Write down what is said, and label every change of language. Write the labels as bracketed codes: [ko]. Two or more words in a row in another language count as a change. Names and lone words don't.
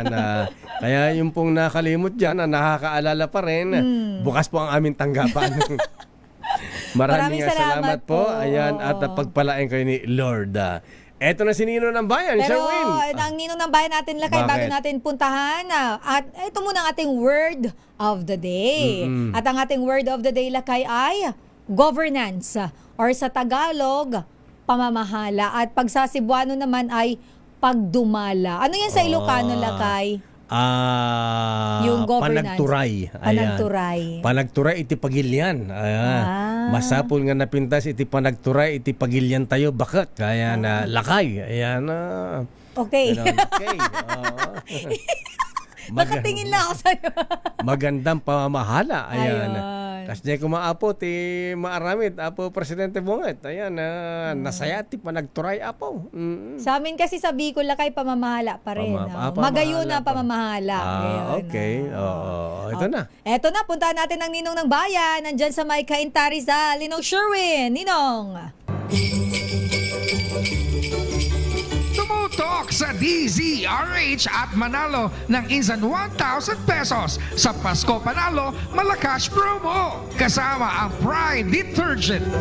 [tl] Kaya yung pong nakalimot dyan, nakakaalala pa rin, bukas po ang aming tanggapan. Maraming salamat po. Ayan, at pagpalain kayo ni Lord. Eto na si Nino ng Bayan, Pero Sherwin. ang Ninong ng Bayan natin, Lakay, Bakit? bago natin puntahan, at ito muna ang ating [en] word of the day. [tl] At ang ating [en] word of the day, [tl] Lakay, ay governance, or sa Tagalog, pamamahala. At pag sa Cebuano naman ay pagdumala. Ano yan sa Ilocano, Lakay? Yung governance. Panagturay. Panagturay. [ilo] Panagturay iti pagilyan. Masapul nga napintas iti panagturay iti pagilyan tayo bakit? [tl] Kaya na lakay. Ayan na. Okay. Okay. Nakatingin lang ako sa'yo. Magandang pamamahala. Ayan. Ayun. [ilo] Kasi kung maapo, maaramid, apo Presidente Bonget. Ayan, nasaya, panagturay, apo. [tl] Sa amin kasi sa Bicol, Lakay, pamamahala pa rin. [bik] Magayon na pamamahala. [tl] Okay. Ito na. Eto na, puntahan natin ang Ninong ng Bayan. Nandyan sa may Cainta Rizal. Ninong Sherwin. Ninong. Tumutok sa DZRH at manalo ng insan 1,000 pesos sa Pasko Panalo Malakas Promo kasama ang Pride Detergent.